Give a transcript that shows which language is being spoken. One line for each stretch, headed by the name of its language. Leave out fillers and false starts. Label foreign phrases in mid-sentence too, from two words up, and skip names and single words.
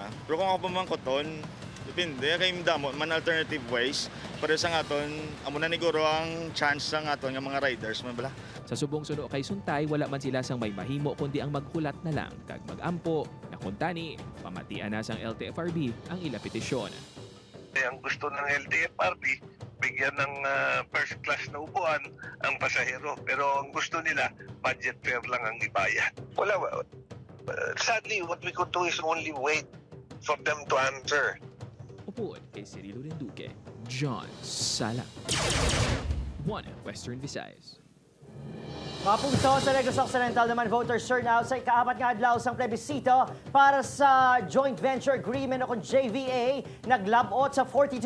Hiligaynon: Pero kung ako pamangkuton, depende kay damo man
English: alternative ways
Hiligaynon: para sa ngaton amo na niguro ang chance sa ngaton nga mga riders man bala. Sa subong suno kay Suntay, wala man sila sang may mahimo kundi ang maghulat na lang kag magampo na kuntani pamatian na sang LTFRB ang ila petisyon.
Filipino: Ang gusto ng LTFRB bigyan ng
English: first class
Filipino: na upuan ang pasahero, pero ang gusto nila
English: budget fare
Filipino: lang ang ibayad.
English: Sadly, what we could do is only wait for them to answer.
Hiligaynon: Upuan kay Cirilo Renduque, John Sala. 1 Western Visayas. Mapunto sa Negros Occidental naman voters turnout sa ikaapat nga adlaw sang plebisito para sa joint venture agreement o JVA naglabot sa 42%.